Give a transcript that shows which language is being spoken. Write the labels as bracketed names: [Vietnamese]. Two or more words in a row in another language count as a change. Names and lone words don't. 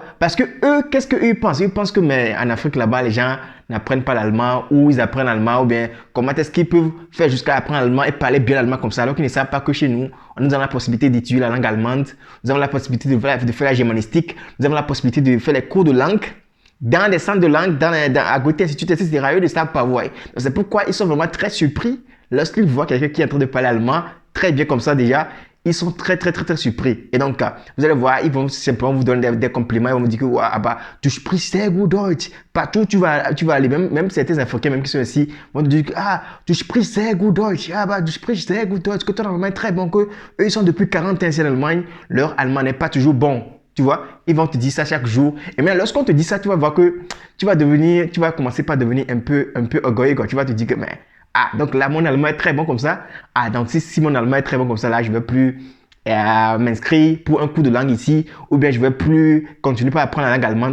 [French] Parce que eux, qu'est-ce qu'eux pensent? Ils pensent que mais en Afrique là-bas, les gens n'apprennent pas l'allemand ou ils apprennent l'allemand ou bien comment est-ce qu'ils peuvent faire jusqu'à apprendre l'allemand et parler bien l'allemand comme ça alors qu'ils ne savent pas que chez nous, nous avons la possibilité d'étudier la langue allemande, nous avons la possibilité de faire la germanistique, nous avons la possibilité de faire les cours de langue dans des centres de langue, à Goethe Institut, etc. Eux ne savent pas voir. C'est pourquoi ils sont vraiment très surpris lorsqu'ils voient quelqu'un qui est en train de parler allemand très bien comme ça déjà. Ils sont très surpris. Et donc, vous allez voir, ils vont simplement vous donner des compliments. Ils vont vous dire que, ah bah, tu [German] sprichst sehr gut Deutsch. [French] Partout, tu vas aller. Même certains Africains, même qui sont ici, vont te dire que, ah, tu [German] sprichst sehr gut Deutsch. [French] Ah bah, tu [German] sprichst sehr gut Deutsch. [French] Que ton allemand est très bon. Que eux, ils sont depuis 40 ans ici en Allemagne. Leur allemand n'est pas toujours bon. Tu vois, ils vont te dire ça chaque jour. Et même lorsqu'on te dit ça, tu vas voir que tu vas commencer par devenir un peu orgueilleux. Tu vas te dire que, mais, ah, donc là, mon allemand est très bon comme ça. Ah, donc si mon allemand est très bon comme ça, là, je ne vais plus m'inscrire pour un cours de langue ici, ou bien je ne vais plus continuer à apprendre la langue allemande.